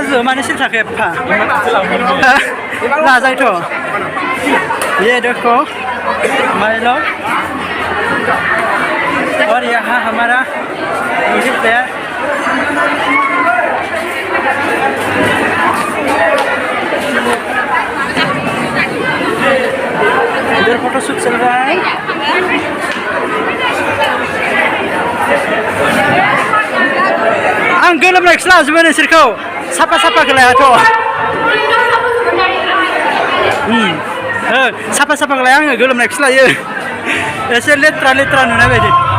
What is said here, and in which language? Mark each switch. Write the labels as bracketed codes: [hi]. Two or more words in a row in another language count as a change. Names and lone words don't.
[brx] माने सिलथाखो एफा लाजायोथ' [hi] ये देखो हमारे लोग और यहाँ हमारा म्यूजिक प्लेयर इधर फोटोशूट चल रहा है [brx] आं गोलोमनायखौसो लाजोबो नोंसोरखौ साफा साफाखौ लायाथ' साफा साफाखौ लाया आङो गोलोमनायखौसो लायो एसे लेथ्रा लेथ्रा नुनाय बायदि